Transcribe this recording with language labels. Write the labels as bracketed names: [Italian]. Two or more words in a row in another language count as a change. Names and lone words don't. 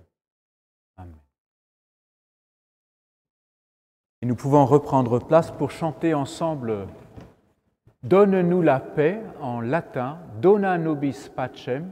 [French] Amen. Et nous pouvons reprendre place pour chanter ensemble « Donne-nous la paix » en latin, « [Latin] Dona nobis pacem ».